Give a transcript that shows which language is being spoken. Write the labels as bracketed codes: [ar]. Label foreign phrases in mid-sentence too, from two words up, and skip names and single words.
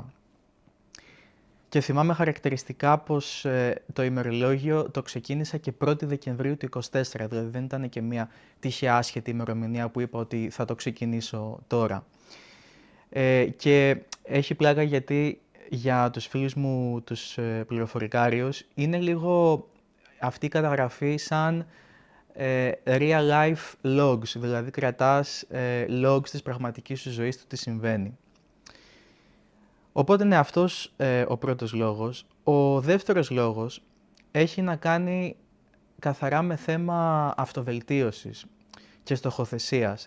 [el] Και θυμάμαι χαρακτηριστικά πως το ημερολόγιο το ξεκίνησα και 1η Δεκεμβρίου του 24, δηλαδή δεν ήταν και μια τυχαία άσχετη ημερομηνία που είπα ότι θα το ξεκινήσω τώρα. Και έχει πλάκα γιατί για τους φίλους μου τους πληροφορικάριους είναι λίγο αυτή η καταγραφή σαν [en] real life logs, [el] δηλαδή κρατάς logs της πραγματικής σου ζωής του τι συμβαίνει. Οπότε είναι αυτός ο πρώτος λόγος. Ο δεύτερος λόγος έχει να κάνει καθαρά με θέμα αυτοβελτίωσης και στοχοθεσίας.